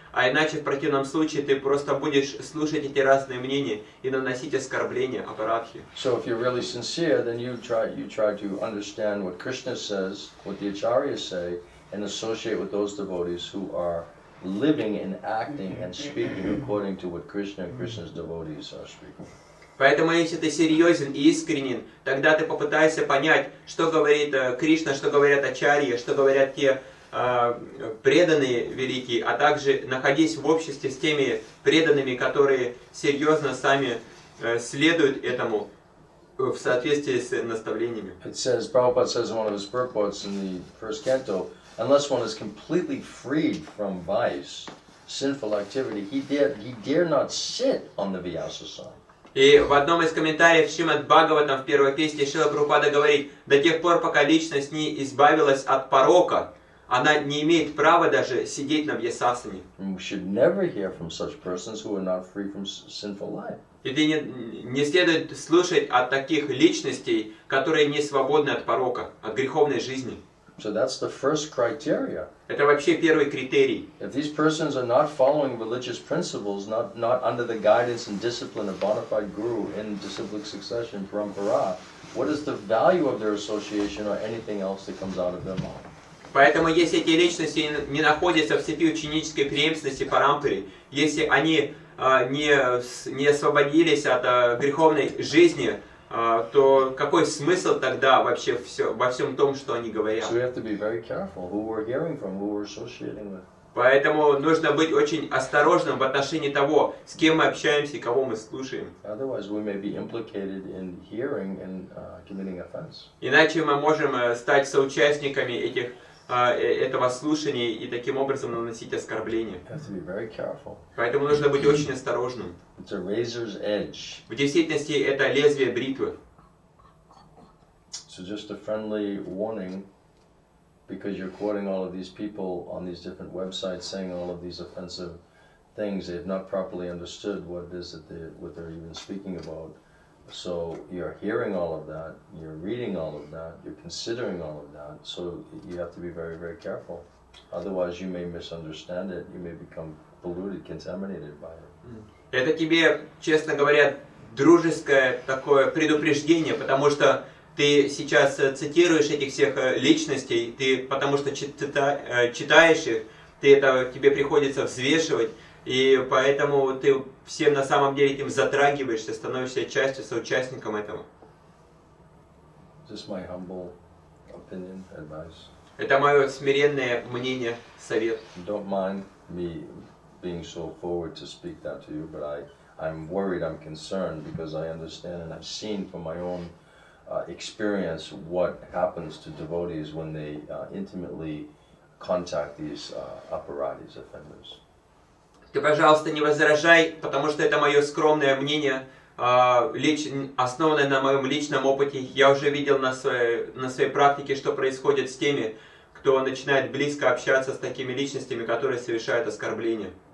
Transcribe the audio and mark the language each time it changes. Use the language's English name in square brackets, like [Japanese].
[Russian] А иначе в противном случае ты просто будешь слушать эти разные мнения и наносить оскорбления, апарадхи. [English] So if you're really sincere, then you try to understand what Krishna says, what the acharyas say, and associate with those devotees who are living and acting and speaking according to what Krishna and Krishna's devotees are speaking. [Russian] Поэтому, если ты серьезен и искренен, тогда ты попытайся понять, что говорит Кришна, что говорят ачарьи, что говорят те преданные великие, а также находись в обществе с теми преданными, которые серьезно сами следуют этому в соответствии с наставлениями. [English] It says, Prabhupada says in one of his purports in the first canto, unless one is completely freed from vice, sinful activity, he dare not sit on the Vyasa-sana. [Russian] И в одном из комментариев Шримад Бхагаватам в первой песне Шрила Прабхупада говорит, до тех пор, пока личность не избавилась от порока, она не имеет права даже сидеть на вьясасане. [English] We should never hear from such persons who are not free from sinful life. [Russian] И ты не следует слушать от таких личностей, которые не свободны от порока, от греховной жизни. [English] So that's the first criteria. [Russian] Это вообще первый критерий. [English] If these persons are not following religious principles, not under the guidance and discipline of bona fide guru in disciplic succession, parampara, what is the value of their association or anything else that comes out of their mouth? [Russian] Поэтому, если эти личности не находятся в цепи ученической преемственности парампари, если они не освободились от греховной жизни, то какой смысл тогда вообще во всем том, что они говорят? [English] So we have to be very careful who we're hearing from, who we're associating with. [Russian] Поэтому нужно быть очень осторожным в отношении того, с кем мы общаемся и кого мы слушаем. [English] Otherwise, we may be implicated in hearing and committing offense. [Russian] Иначе мы можем стать соучастниками этих этого слушания и таким образом наносить оскорбления. [English] You have to be very careful. [Russian] Поэтому нужно быть очень осторожным. [English] It's a razor's edge. [Russian] В действительности это лезвие бритвы. [English] So just a friendly warning, because you're quoting all of these people on these different websites saying all of these offensive things, they've not properly understood what it is that what they're even speaking about. So you're hearing all of that, you're reading all of that, you're considering all of that, so you have to be very, very careful. Otherwise you may misunderstand it, you may become polluted, contaminated by it. [Russian] Это тебе, честно говоря, дружеское такое предупреждение, потому что ты сейчас цитируешь этих всех личностей, ты потому что читаешь их, тебе приходится взвешивать, и поэтому ты всем на самом деле этим затрагиваешься, становишься частью, соучастником этого. [English] Just my humble opinion, advice. [Russian] Это мое смиренное мнение, совет. [English] Don't mind me being so forward to speak that to you, but I'm worried, I'm concerned, because I understand and I've seen from my own experience what happens to devotees when they intimately contact these apparatus offenders. [Russian] Ты, пожалуйста, не возражай, потому что это мое скромное мнение, основанное на моем личном опыте. Я уже видел на своей практике, что происходит с теми, кто начинает близко общаться с такими личностями, которые совершают оскорбления.